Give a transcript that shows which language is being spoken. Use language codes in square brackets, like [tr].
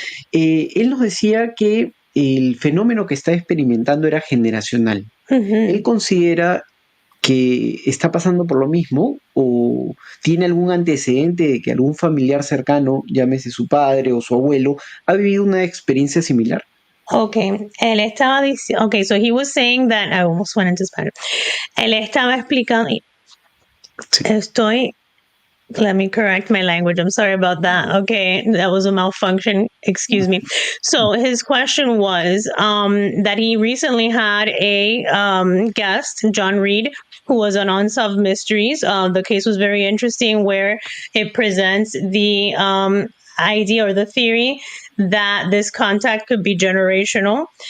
[es] Él nos decía que el fenómeno que está experimentando era generacional. Él considera que está pasando por lo mismo o tiene algún antecedente de que algún familiar cercano, llámese su padre o su abuelo, ha vivido una experiencia similar. [en] Okay, [es] él estaba diciendo, [en] okay, so he was saying that, I almost went into Spanish. [es] Él estaba explicando, [en] let me correct my language. I'm sorry about that. Okay, that was a malfunction. Excuse me. So his question was that he recently had a guest, John Reed, who was on Unsolved Mysteries. The case was very interesting, where it presents the idea or the theory that this contact could be generational.